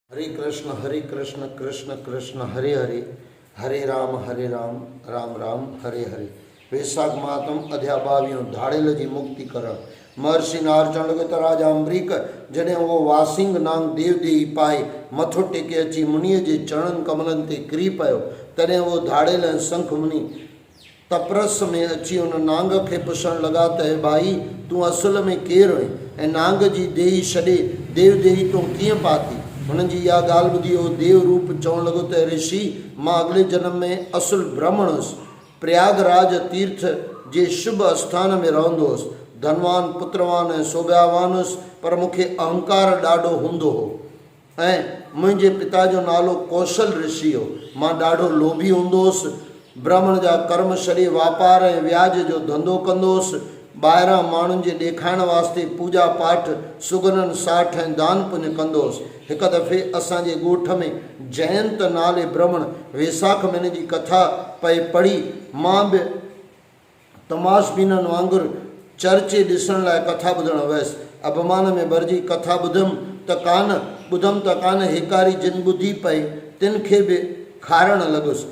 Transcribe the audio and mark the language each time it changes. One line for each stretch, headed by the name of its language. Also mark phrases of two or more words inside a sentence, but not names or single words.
Sanskrit: हरे कृष्ण कृष्ण कृष्ण हरे हरे, हरे राम राम राम हरे हरे।
Sindhi: वैशाख मातम अध्याय 22 धाड़ेल जी मुक्ति करण। महर्षि नारचंड के राजा अम्बरीक जॾहिं वो वासिंग नांग देव देही पाए मथो टेके अची मुनीअ जे चरणन कमलन ते किरी पियो, तॾहिं वो धाड़ेल ऐं शंख मुनि तपरस में अची उन नांग खे पुछण लॻा त भाई तूं असुल में केरु आहीं ऐं नांग जी देही छॾे देव देही तूं कीअं पाती। हुननि जी इहा ॻाल्हि ॿुधी उहो देव रूप चवणु लॻो त ऋषि मां अॻिले जन्म में असुल ब्राह्मण हुउसि, प्रयागराज तीर्थ जे शुभ आस्थान में रहंदो हुउसि, धनवान पुत्रवान ऐं सौभाग्यवान हुउसि, पर मूंखे अहंकार ॾाढो हूंदो हो ऐं मुंहिंजे पिता जो नालो कौशल ऋषि हो। मां ॾाढो लोभी हूंदो हुउसि, ब्राह्मण जा कर्म छॾे वापार ऐं व्याज जो धंधो कंदो हुउसि, ॿाहिरां माण्हुनि जे ॾेखाइण वास्ते पूजा पाठ सुगननि साठ ऐं दान पुञ कंदो हुउसि। हिकु दफ़े असांजे ॻोठ में जयंत नाले ब्राह्मण वैसाख महीने जी कथा पई पढ़ी। मां बि तमाशबीननि वांगुरु चर्चे ॾिसण लाइ कथा ॿुधणु वियुसि। अभिमान में भरिजी कथा ॿुधमि त कान हिकारी जिन ॿुधी पई तिन खे बि खारणु लॻुसि।